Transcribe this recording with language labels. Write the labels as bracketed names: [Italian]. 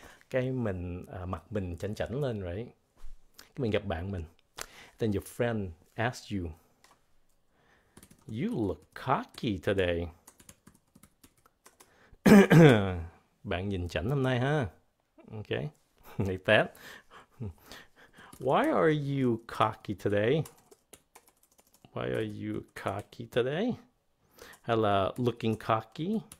[Vietnamese] Cái mình mặt mình chảnh chảnh lên rồi. Cái mình gặp bạn mình. [English] Then your friend asks you, "You look cocky today." [Vietnamese] Bạn nhìn chảnh hôm nay ha. [English] Okay. Like that. Why are you cocky today? Why are you cocky today? [Vietnamese] Hay là [English] looking cocky.